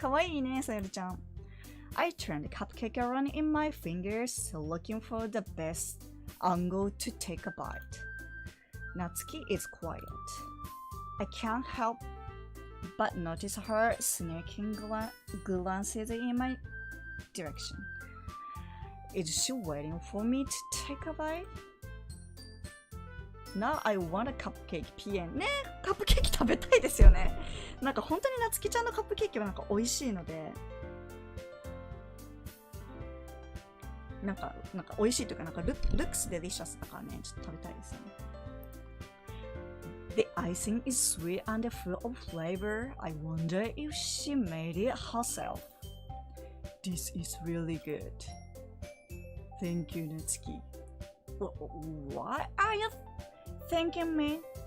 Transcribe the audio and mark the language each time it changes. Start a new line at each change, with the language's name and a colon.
Japanese: Kawaii ne,
English: Sayori-chan. I turn the cupcake around in my fingers, looking for the best angle to take a bite. Natsuki is quiet. I can't help but notice her sneaking glances in my direction. Is she waiting for me to take a bite? Now I want a cupcake PM
Japanese: ね、カップケーキ食べたいですよね。なんか本当になつきちゃんのカップケーキはなんか美味しいので、なんか美味しいというかなんか
English: looks delicious
Japanese: だからね、ちょっと食べたいですよね。
English: The icing is sweet and full of flavor. I wonder if she made it herself. This is really good. Thank you, Natsuki. What are you thanking me?